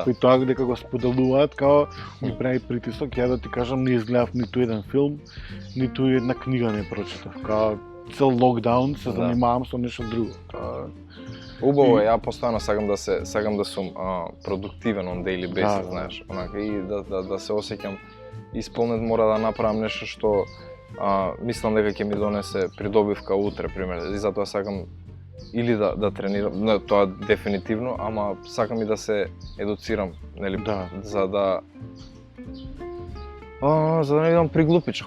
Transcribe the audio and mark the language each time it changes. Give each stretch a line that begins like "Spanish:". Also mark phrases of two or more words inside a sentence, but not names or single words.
Macedonian: и тоа дека го споделуваат, као ми прави притисок. Ја да ти кажам, не изгледав ниту еден филм, ниту една книга не прочитав. Као цел локдаун се занимавам со нешто друго. Убаво е, ја постојано сакам да сум продуктивен
English: on daily basis,
Macedonian: знаеш, онака и да се осеќам исполнет, мора да направам нешто што мислам дека ќе ми донесе придобивка утре, пример. И затоа сакам или да тренирам, тоа дефинитивно, ама сакам и да се едуцирам, нели, за да не бидам приглупичок.